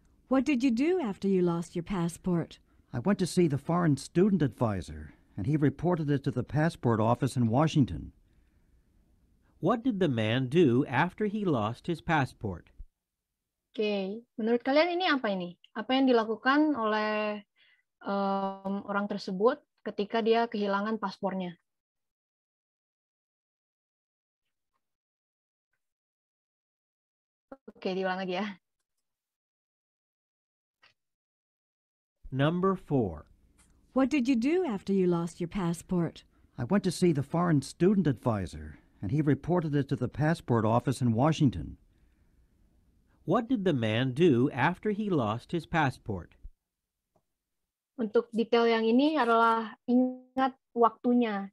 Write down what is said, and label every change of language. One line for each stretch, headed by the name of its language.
English: What did you do after you lost your passport? I went to see the foreign student advisor, and he reported it to the passport office in Washington. What did the man do after he lost his passport?
Indonesian: Oke, menurut kalian ini apa ini? Apa yang dilakukan oleh orang tersebut ketika dia kehilangan paspornya? Oke, diulang lagi ya.
English: Number 4. What did you do after you lost your passport? I went to see the foreign student advisor, and he reported it to the passport office in Washington. What did the man do after he lost his passport?
Indonesian: Untuk detail yang ini adalah ingat waktunya.